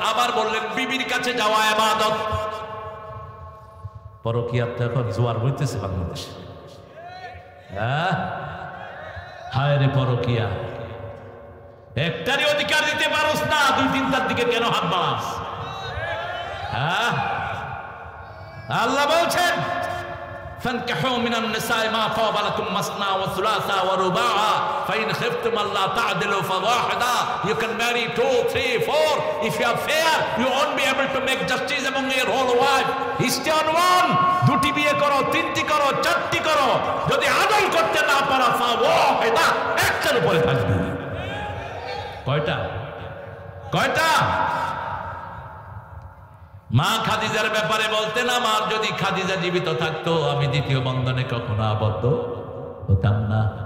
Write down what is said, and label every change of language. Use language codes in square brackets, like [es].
[bn] আবার বললেন বিবির কাছে যাওয়া ইবাদত। পরকীয়াত এখন জোয়ার হইতেছে বাংলাদেশে। হায় রে পরকীয়া। একটারই অধিকার দিতে পারোস না, দুই তিনটার দিকে কেন হাত বাড়াস? হ্যাঁ, আল্লাহ বলছেন [ar] فانكحوا من النساء ما طاب لكم مثنى وثلاث ورباع فإن خفتم ألا تعدلوا فواحدة. [en] You can marry 2, 3, 4. If you are fair, you won't be able to make justice among your whole wife. Stay on one. [bn] দুটি বিয়ে করো, তিনটি করো, চারটি করো, যদি আদল করতে না পারো ফাওয়াহিদা, একটার উপরে থাকবে। কয়টা? কয়টা? মা খাদিজার ব্যাপারে বলতেন, আমার যদি খাদিজা জীবিত থাকতো আমি দ্বিতীয় বন্ধনে কখনো আবদ্ধ হতাম না।